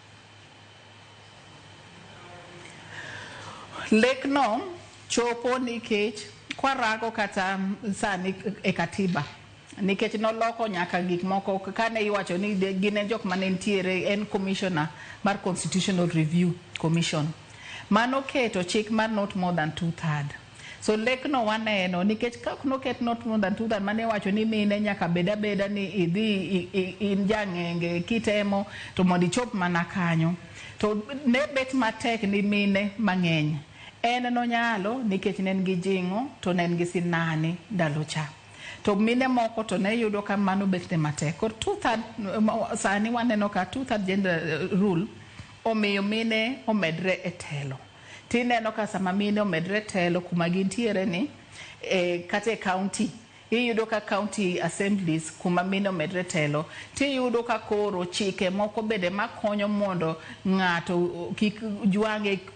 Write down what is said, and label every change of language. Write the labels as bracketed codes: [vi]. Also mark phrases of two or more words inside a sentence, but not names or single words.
[luo] Lek no chopo nikech kwarango kata sani e katiba nikech noloko nyaka gik moko kane iwacho ni gine jok mane ntiere en commissioner mar Constitutional Review Commission mano keto chik mar [en] not more than [luo] 2/3 so lek no waneno nikech ka noket [en] not more than [luo] 2/3 mane wacho ni mine nyaka beda ni idhi in jang'enge kitemo to mondo ichop mana kanyo to ne bet matek ni mine mang'eny en no nyalo nikech nen gi jingo to nen gi sinani ndalo cha to mine moko to ne yudo ka mano bete matek kor 2/3 sani waneno ka 2/3 [en] gender rule [luo] omiyo mine omedre e telo tineno ka sama mine omedre telo kuma gintiere ni kata e county iyudo ka [en] county assemblies [luo] kuma mine omedre telo tiyudo ka koro chike moko bende makonyo mondo ng'ato kik jwange